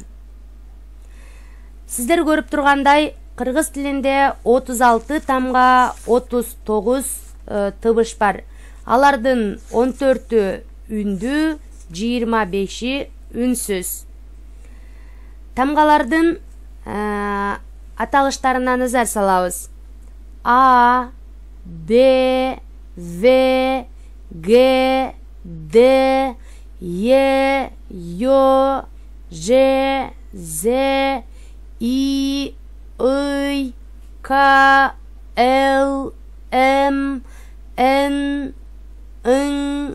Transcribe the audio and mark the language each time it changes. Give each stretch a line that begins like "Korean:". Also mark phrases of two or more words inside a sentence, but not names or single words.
Kyrgyz: Сиздер көрүп тургандай, кыргыз тилинде 36 тамга 39 тыбыш бар. Алардын 14-ü үндүү, 25-и үнсүз. Тамгалардын аталыштарына назар салабыз. А, Б, В, Г, Д, Е, Ё, Ж, З, И, Ый, К, Л, М, Н, Ың,